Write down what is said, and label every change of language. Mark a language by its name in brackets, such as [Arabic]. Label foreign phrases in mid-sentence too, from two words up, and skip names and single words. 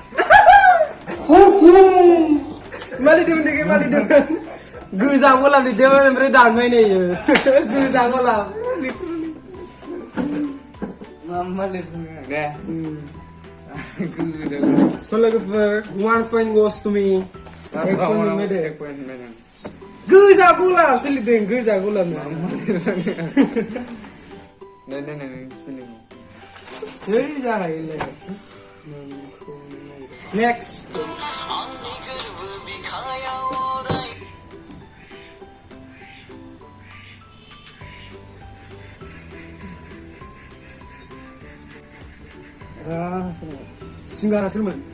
[Bodo] मालिदोंमोन देखे मालिदोंमोन गोजा गलाब लिरदोंमोन ओमफ्राय दानबाय नैयो गोजा गलाब मा लिरदों दे [English] So लोगोफोर 1 point goes to me [Bodo] एक पॉइंट मोनो गोजा गलाब सोलिदों गोजा गलाब नै स्पेलिं है जागायलै नेक्स्ट सिंगारा सोरमोन